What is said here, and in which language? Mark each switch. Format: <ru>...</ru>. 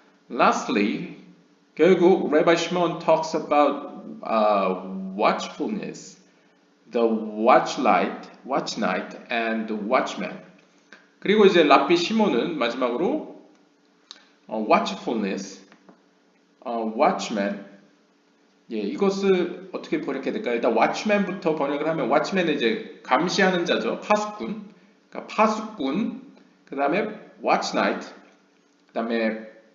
<en>Lastly.</en> <ko>결국</ko> <en>Rabbi Shimon talks about watchfulness, the watch night, and the watchman.</en> <ko>그리고 이제 랍비 시몬은 마지막으로 watchfulness, watchman. 예, 이것을 어떻게 번역해야 될까요? 일단 watchman부터 번역을 하면 watchman은 이제 감시하는 자죠, 파수꾼. 그러니까 파수꾼. 그 다음에 watch night. 그 다음에</ko>